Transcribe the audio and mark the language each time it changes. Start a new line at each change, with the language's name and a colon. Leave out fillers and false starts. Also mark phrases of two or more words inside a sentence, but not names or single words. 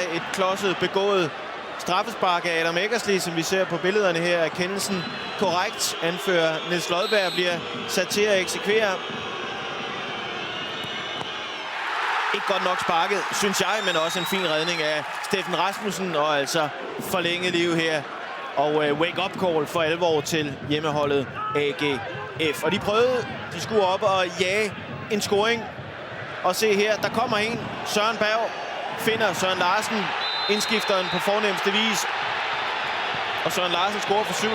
Danish: Et klodset begået straffespark af Adam Eckersley, som vi ser på billederne her, er kendelsen korrekt. Anfører Niels Lodberg bliver sat til at eksekvere. Ikke godt nok sparket, synes jeg, men også en fin redning af Steffen Rasmussen, og altså forlænget liv her. Og
English: wake-up call
Danish: for alvor til hjemmeholdet AGF. Og de skulle op og jage en scoring. Og se her, der kommer en. Søren Berg finder Søren Larsen, indskifteren på fornemmeste vis. Og Søren Larsen scorer for 7.